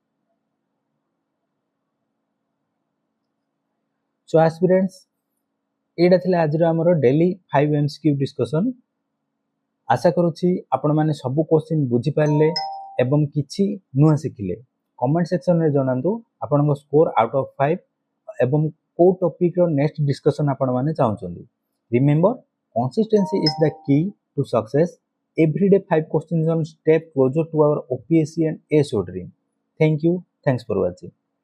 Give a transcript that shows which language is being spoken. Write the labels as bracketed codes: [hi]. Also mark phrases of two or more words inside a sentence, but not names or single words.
[en] So aspirants, [or] ଏଟା ଥିଲା ଆଜି ଆମର [en] daily 5 MCQ discussion. [or] ଆଶା କରୁଛି ଆପଣ ମାନେ ସବୁ କ୍ୱେଶ୍ଚନ ବୁଝି ପାରିଲେ ଏବଂ କିଛି ନୂଆ ଶିଖିଲେ। [en] comment section [or] ରେ ଜଣାନ୍ତୁ ଆପଣଙ୍କ [en] score out of 5 [or] ଏବଂ କେଉଁ ଟପିକ ର [en] next discussion [or] ଆପଣ ମାନେ ଚାହୁଁଛନ୍ତି। [en] रिमेंबर, consistency is the key to success. Every day 5 questions on step closer to our OPSC and ASO dream. Thank you. Thanks for watching.